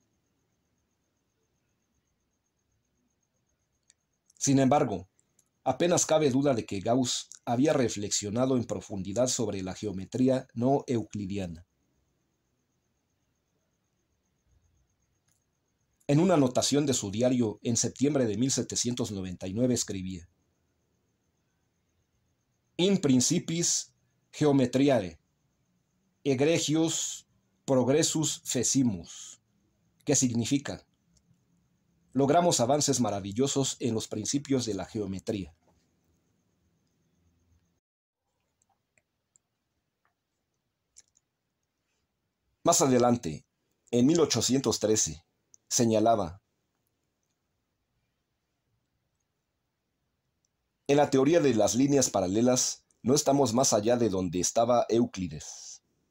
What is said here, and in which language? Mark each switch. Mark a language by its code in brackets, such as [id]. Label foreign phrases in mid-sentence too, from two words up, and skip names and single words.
[es] Sin embargo, apenas cabe duda de que Gauss había reflexionado en profundidad sobre la geometría no euclidiana. En una anotación de su diario en septiembre de 1799 escribía: [la] In principis geometriae egregios progressus fecimus, [es] que significa: logramos avances maravillosos en los principios de la geometría. Más adelante, en 1813, señalaba: en la teoría de las líneas paralelas no estamos más allá de donde estaba Euclides.